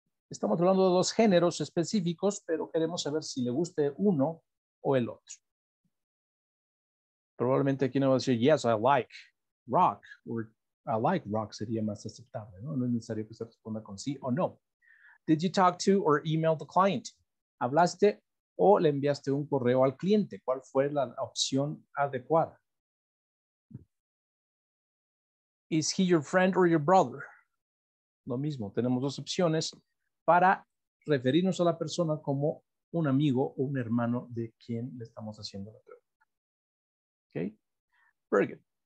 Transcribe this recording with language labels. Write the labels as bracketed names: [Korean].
[Spanish] Estamos hablando de dos géneros específicos, pero queremos saber si le guste uno o el otro. Probablemente aquí no va a decir, [English] yes, I like rock, [Spanish] o [English] I like rock [Spanish] sería más aceptable, ¿no? No es necesario que se responda con sí o no. [English] Did you talk to or email the client? [Spanish] ¿Hablaste o le enviaste un correo al cliente? ¿Cuál fue la opción adecuada? [English] Is he your friend or your brother? [Spanish] Lo mismo, tenemos dos opciones. para referirnos a la persona como un amigo o un hermano de quien le estamos haciendo la pregunta. ¿Ok? [English] Very good.